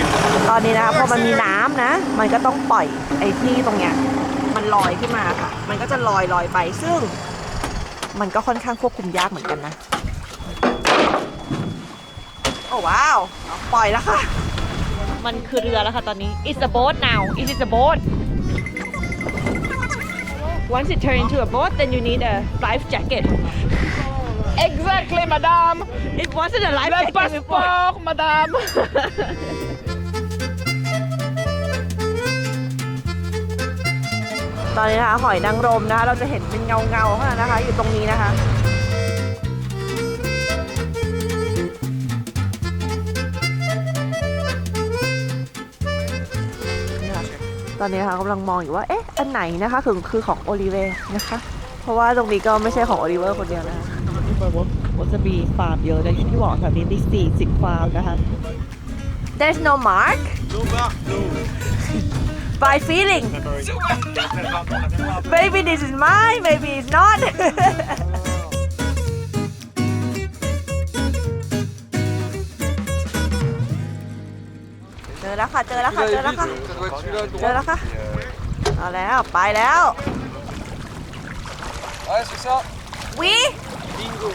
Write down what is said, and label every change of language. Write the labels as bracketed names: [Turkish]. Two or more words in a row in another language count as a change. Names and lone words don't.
[Thai] ตอนนี้นะคะพอมันมีน้ำนะมันก็ต้องปล่อยไอ้ที่ตรงเนี้ยมันลอยขึ้นมาค่ะมันก็จะลอยไปซึ่งมันก็ค่อนข้างควบคุมยากเหมือนกันนะโอ้ว้าวปล่อยแล้วค่ะมันคือเรือแล้วค่ะตอนนี้ [English] it's a boat now it is a boat once it turn into a boat then you need a life jacket Exactly, madame. it wasn't a life [French] Le [English] jacket before [French] passeport, madame. [Thai] ตอนนี้นะคะหอยนางรมนะคะเราจะเห็นเป็นเงาเท่านั้นนะคะอยู่ตรงนี้นะคะ นี่ค่ะตอนนี้นะคะกำลังมองอยู่ว่าเอ๊ะอันไหนนะคะคือของโอลิเวอร์นะคะเพราะว่าตรงนี้ก็ไม่ใช่ของโอลิเวอร์คนเดียวนะคะมันจะมีฟาร์มเยอะเลยที่บอกแบบนี้มี40 ฟาร์มนะคะ [English] There's no mark [French] No marque, no. [English] by feeling maybe this is mine maybe it's not [Thai] เจอแล้วค่ะเจอแล้วค่ะเอาแล้วไปแล้ว [French] Ouais, c'est ça. [English] we Bingo.